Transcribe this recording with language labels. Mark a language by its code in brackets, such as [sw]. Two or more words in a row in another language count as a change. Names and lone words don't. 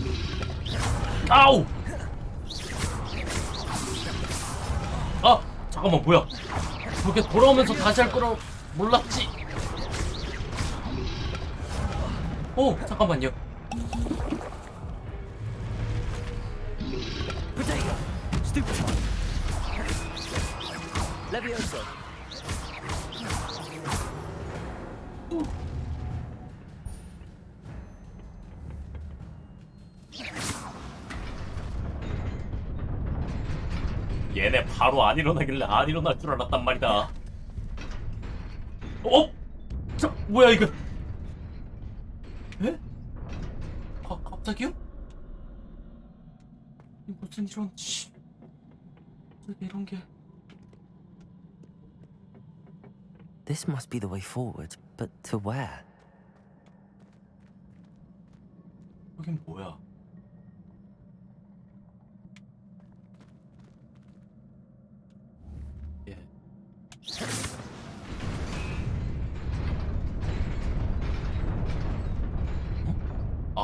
[ko] 아우! 아! 잠깐만 뭐야? 저렇게 돌아오면서 다시 할 거라 몰랐지? 오! 잠깐만요. Potato. Stupefy. Levioso. 얘네 바로 안 일어나길래 안 일어날 줄 알았단 말이다. 어? 자, 뭐야 이거? 에? 갑자기요? 무슨 이런 씨. 이런 게. [en] This must be the way forward, but to where? [ko] 여긴 뭐야? 예. 어?